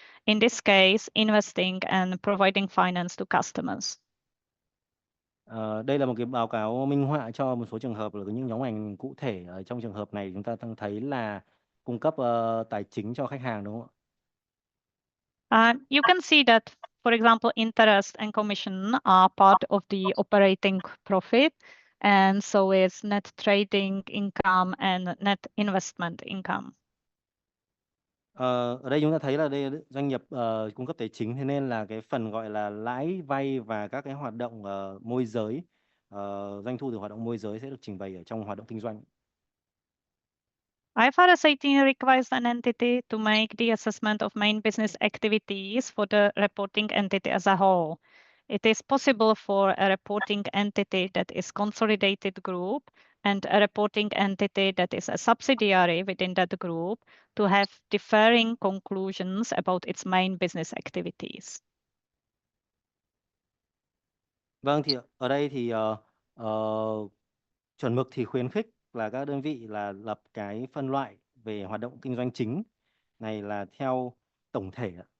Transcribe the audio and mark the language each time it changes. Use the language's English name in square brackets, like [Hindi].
[English] In this case, investing and providing finance to customers. [Vietnamese] Đây là một cái báo cáo minh họa cho một số trường hợp là những nhóm ngành cụ thể. Trong trường hợp này chúng ta thấy là cung cấp tài chính cho khách hàng, đúng không ạ? [English] You can see that, for example, interest and commission are part of the operating profit, and so is net trading income and net investment income. [Vietnamese] Ở đây chúng ta thấy là đây doanh nghiệp cung cấp tài chính, thế nên là cái phần gọi là lãi vay và các cái hoạt động môi giới, doanh thu từ hoạt động môi giới sẽ được trình bày ở trong hoạt động kinh doanh. [English] IFRS 18 requires an entity to make the assessment of main business activities for the reporting entity as a whole. It is possible for a reporting entity that is consolidated group and a reporting entity that is a subsidiary within that group to have differing conclusions about its main business activities. [Vietnamese] Vâng, thì ở đây thì chuẩn mực thì khuyến khích là các đơn vị là lập cái phân loại về hoạt động kinh doanh chính này là theo tổng thể.